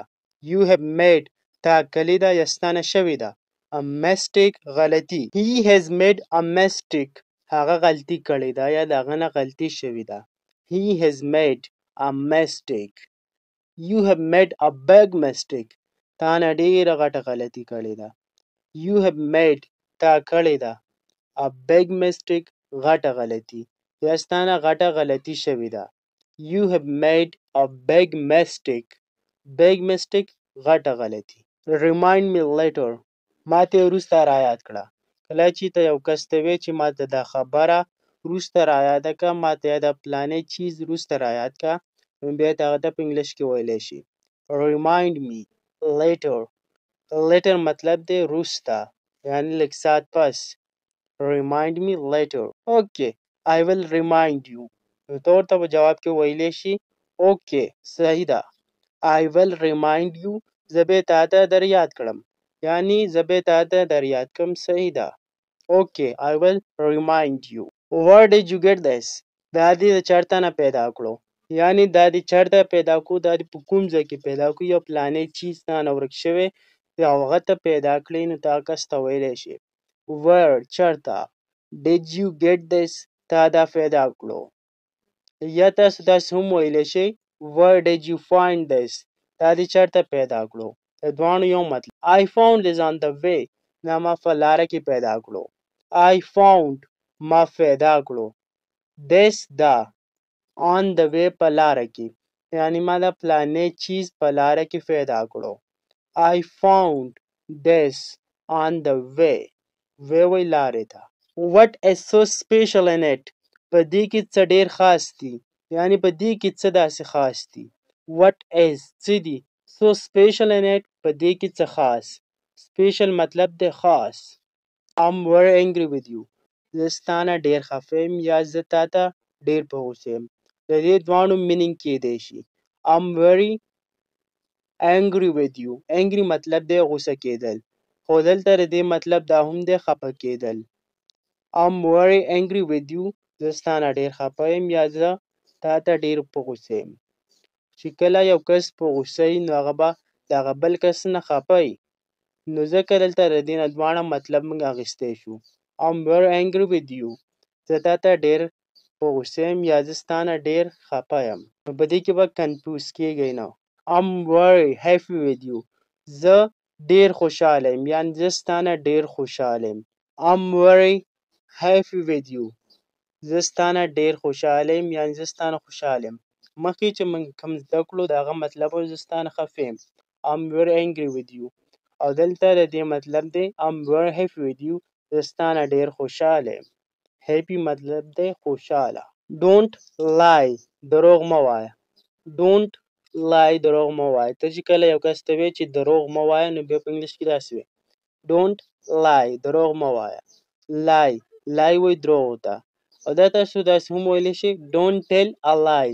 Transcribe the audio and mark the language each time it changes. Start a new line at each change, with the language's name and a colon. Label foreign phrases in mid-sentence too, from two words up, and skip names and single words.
English: you have made
Pashto: تا کړې ده یا ستا نه شوې ده.
English: a mistake
Pashto: غلطي.
English: he has made a mistake
Pashto: هغه غلطي کړې ده یا د هغه نه غلطي شوې ده.
English: he has made a mistake. you have made a big mistake
Pashto: تا نه ډېره غټه غلطي کړې ده.
English: you have made
Pashto: تا کړې ده
English: a big mistake
Pashto: غټه غلطي یا ستا نه غټه غلطي شوې ده.
English: you have made a big mistake
Pashto: غټه غلطي.
English: remind me later
Pashto: ما ته وروسته رایاد کړه. کله چې ته یو کس ته وایې چې ما ته دا خبره وروسته رایاده کړه ما ته د فلاني چیز وروسته رایاد کړه نو بیا ته هغه ته په انګلیش کې ویلی شي
English: remind me later
Pashto: مطلب دی وروسته یعنی لږ ساعت پس.
English: remind me later. okay I will remind you
Pashto: نو ته ورته په جواب کې ویلی شي okay صحیح ده.
English: I will remind you
Pashto: زه به تا ته در یاد کړم یعنی زه به تا ته در یاد کړم صحیح ده.
English: okay I will remind you. where did you get this
Pashto: دا دې د چېرته نه پیدا کړو یعنی دا دې چېرته پیدا کړو دا دې په کوم ځای کې پیدا کړو یو فلانی چیز تا نه ورک شوی او هغه ته پیدا کړی نو ته هغه کس ته ویلی شي where چېرته
English: did you get this
Pashto: تا دا پیدا کړو. یا تاسو داسې هم ویلی شئ
English: where did you find this
Pashto: دا دې چېرته پیدا کړو. د دواړو یو مطلب.
English: I found this on the way
Pashto: دا ما په لاره کې پیدا کړو.
English: I found
Pashto: ما پیدا کړو this دا
English: on the way
Pashto: په لاره کې یعنی ما دا فلانی چیز په لاره کې پیدا کړو.
English: I found this on the way
Pashto: وی لارې ته.
English: what is so special in it
Pashto: په دې کې څه ډېر خاص دي یعنی په دې کې څه داسې خاص دي.
English: what is
Pashto: څه دي
English: so special in it
Pashto: په دې کې څه خاص. special مطلب دی خاص.
English: I'm very angry with you
Pashto: زه ستا نه ډېر خفه یم یا زه تا ته ډېر په غوسه یم. د دې دواړو مینینګ کیدای شي
English: I'm very angry with you.
Pashto: angry مطلب دی غوسه کیدل، خو دلته د دې مطلب دا هم دی خفه کیدل.
English: I'm very angry with you.
Pashto: زه ستا نه ډېر خفه یم یا زه تا ته ډېر په غوسه یم. چې کله یو کس په غوسه وي نو هغه به د هغه بل کس نه خفه وي، نو ځکه دلته د دې نه دواړه مطلب موږ اخیستی شو. I'm very angry with you. زه تا ته ډېر په غوسه یم یا زه ستا نه ډېر خفه یم. نو په دې کې به کنفیوز کیږئ نه.
English: I'm very happy with you.
Pashto: زه ډېر خوشحاله یم یعنې زه ستا نه ډېر خوشحاله یم.
English: I'm very happy with you.
Pashto: زه ستا نه ډېر خوشحاله یم یعنې زه ستا نه خوشحاله یم. مخکې چې موږ کوم زده کړو د هغه مطلب و زه ستا نه خفه یم.
English: I'm very angry with you.
Pashto: او دلته د دې مطلب دی
English: I'm very happy with you.
Pashto: زه ستا نه ډېر خوشحاله یم. happy مطلب دی خوشحاله.
English: Don't lie.
Pashto: دروغ مه وایه.
English: Don't lie.
Pashto: دروغ مه وایه. ته چې کله یو کس ته وایې چې دروغ مه وایه نو بیا په انګلیش کې داسې وایي
English: Don't lie.
Pashto: دروغ مه وایه.
English: lie.
Pashto: lie وایي دروغ ته. او دا تاسو داسې هم ویلی شئ
English: Don't tell a lie.